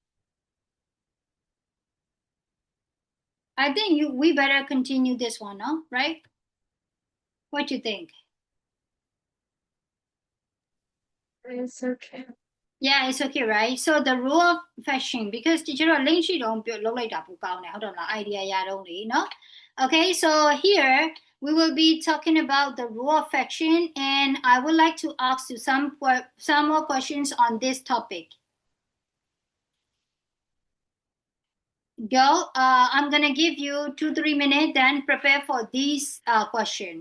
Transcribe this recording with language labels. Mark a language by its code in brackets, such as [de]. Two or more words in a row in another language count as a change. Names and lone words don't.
[en] I think we better continue this one, no? Right? What do you think? It's okay. Yeah, it's okay, right? So the rule of fashion, because teacher [my] က link sheet တော့လုပ်လိုက်တာပိုကောင်းတယ်ဟုတ်တယ်မလား idea ရတော့လေနော် [en] Okay, so here we will be talking about the rule of fashion, and I would like to ask you some more questions on this topic. Girl, I'm gonna give you 2-3 minutes, then prepare for these question.